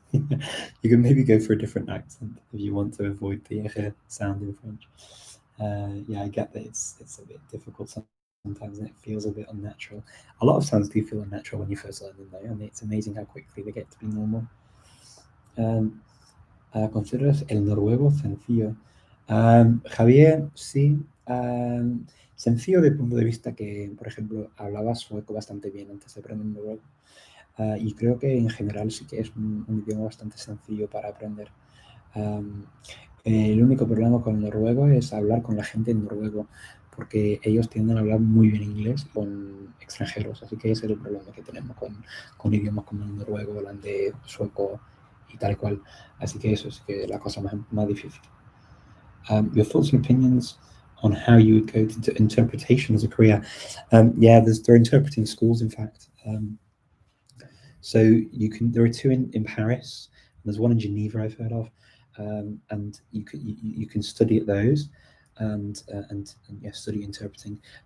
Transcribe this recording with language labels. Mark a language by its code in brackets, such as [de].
[en] You can maybe go for a different accent if you want to avoid the sound in French. Yeah, I get that it's a bit difficult sometimes, and it feels a bit unnatural. A lot of sounds do feel unnatural when you first learn them, though, and it's amazing how quickly they get to be normal. [es] ¿Consideras el noruego sencillo? Javier, sí. Sencillo desde el punto de vista que, por ejemplo, hablaba sueco bastante bien antes de aprender noruego. Y creo que en general sí que es un idioma bastante sencillo para aprender. El único problema con el noruego es hablar con la gente en noruego, porque ellos tienden a hablar muy bien inglés con extranjeros, así que ese es el problema que tenemos con idiomas como el noruego, holandés, sueco y tal cual. Así que eso es que la cosa más difícil. [en] Your thoughts and opinions on how you would go to interpretation as a career? Yeah, there are interpreting schools, in fact. So there are two in Paris. There's one in Geneva I've heard of, and you can study at those, and yeah, study interpreting.